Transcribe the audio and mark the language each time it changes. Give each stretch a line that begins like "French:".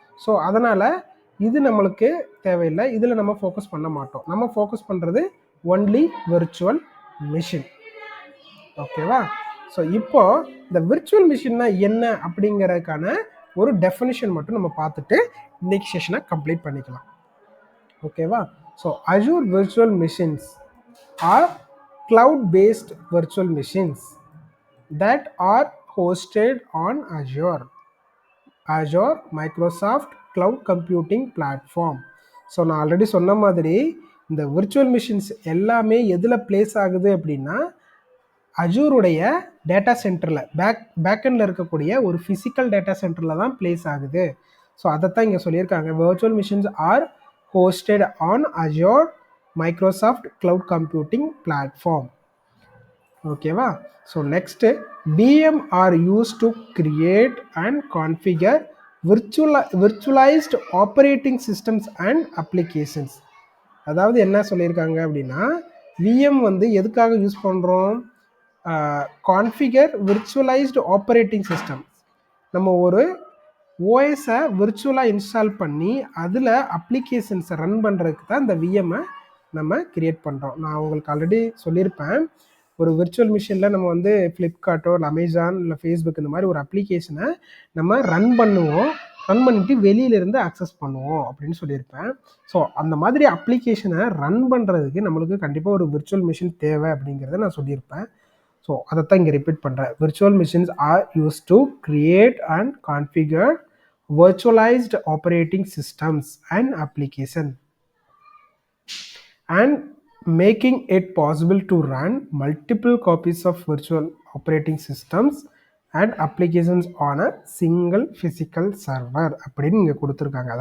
Tamil: So அதனால் இது நம்மளுக்கு தேவையில்லை, இதில் நம்ம ஃபோக்கஸ் பண்ண மாட்டோம். நம்ம ஃபோக்கஸ் பண்ணுறது ஒன்லி விர்ச்சுவல் மிஷின். ஓகேவா? ஸோ இப்போது இந்த விர்ச்சுவல் மிஷின்னா என்ன அப்படிங்கிறதுக்கான ஒரு டெஃபினிஷன் மட்டும் நம்ம பார்த்துட்டு இன்னைக்கு செஷனை கம்ப்ளீட் பண்ணிக்கலாம். ஓகேவா?
English: So Azure virtual machines are cloud-based virtual machines that are hosted on Azure Microsoft Cloud Computing Platform.
Tamil: So நான் ஆல்ரெடி சொன்ன மாதிரி இந்த விர்ச்சுவல் மிஷின்ஸ் எல்லாமே எதில் பிளேஸ் ஆகுது அப்படின்னா அஜூருடைய டேட்டா சென்டரில் பேக்கெண்டில் இருக்கக்கூடிய ஒரு ஃபிசிக்கல் டேட்டா சென்டரில் தான் பிளேஸ் ஆகுது. ஸோ அதைத்தான் இங்கே சொல்லியிருக்காங்க.
English: virtual machines are hosted on Azure Microsoft Cloud Computing Platform. ஓகேவா? So next VM are used to create and configure virtualized operating systems and applications.
Tamil: அதாவது என்ன சொல்லியிருக்காங்க அப்படின்னா, விஎம் வந்து எதுக்காக யூஸ் பண்ணுறோம்?
English: Configure virtualized operating system.
Tamil: நம்ம ஒரு ஓஎஸை விர்ச்சுவலாக இன்ஸ்டால் பண்ணி அதில் அப்ளிகேஷன்ஸை ரன் பண்ணுறதுக்கு தான் இந்த விஎம்மை நம்ம கிரியேட் பண்ணுறோம். நான் உங்களுக்கு ஆல்ரெடி சொல்லியிருப்பேன், ஒரு விர்ச்சுவல் மிஷினில் நம்ம வந்து ஃப்ளிப்கார்ட்டோ இல்லை அமேசான் இல்லை ஃபேஸ்புக் இந்த மாதிரி ஒரு அப்ளிகேஷனை நம்ம ரன் பண்ணிவிட்டு வெளியிலேருந்து அக்சஸ் பண்ணுவோம் அப்படின்னு சொல்லியிருப்பேன். ஸோ அந்த மாதிரி அப்ளிகேஷனை ரன் பண்ணுறதுக்கு நம்மளுக்கு கண்டிப்பாக ஒரு விர்ச்சுவல் மிஷின் தேவை அப்படிங்கிறத நான் சொல்லியிருப்பேன். ஸோ அதைத்தான் இங்கே ரிப்பீட் பண்ணுறேன்.
English: virtual machines are use to create and configure virtualized operating systems and application and making it possible to run multiple copies of virtual operating systems and applications on a single physical server
Tamil: அப்படின்னு இங்கே கொடுத்துருக்காங்க.